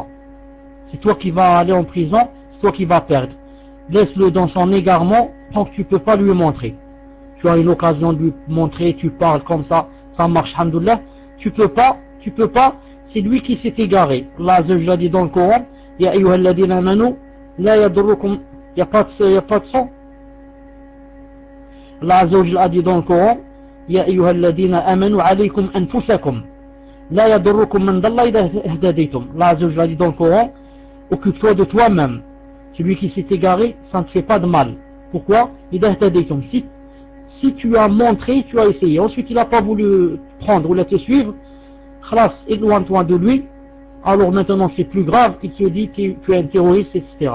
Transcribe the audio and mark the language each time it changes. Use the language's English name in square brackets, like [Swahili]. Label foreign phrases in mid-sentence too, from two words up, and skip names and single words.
[French] C'est toi qui vas aller en prison, c'est toi qui vas perdre. Laisse-le dans son égarement tant que tu ne peux pas lui montrer. Tu as une occasion de lui montrer, tu parles comme ça marche, alhamdoulilah. Tu peux pas, c'est lui qui s'est égaré. [Arabic] الله عز وجل [French] dit dans le Coran, [Arabic] يا أيها الذين آمنوا، لا يضركم, [French] il n'y a pas de son. [Arabic] الله عز وجل [French] a dit dans le Coran, [Arabic] يا أيها الذين آمنوا عليكم أنفسكم لا يضركم من ضل إذا اهتديتم. الله عز وجل [French] a dit dans le Coran, occupe-toi de toi-même. Celui qui s'est égaré, ça ne te fait pas de mal. [Arabic] Pourquoi? إذا اهتديتم. [French] Si tu as montré, tu as essayé, ensuite il n'a pas voulu prendre ou la te suivre, khalas, éloigne-toi de lui, alors maintenant c'est plus grave, il te dit que tu es un terroriste, etc.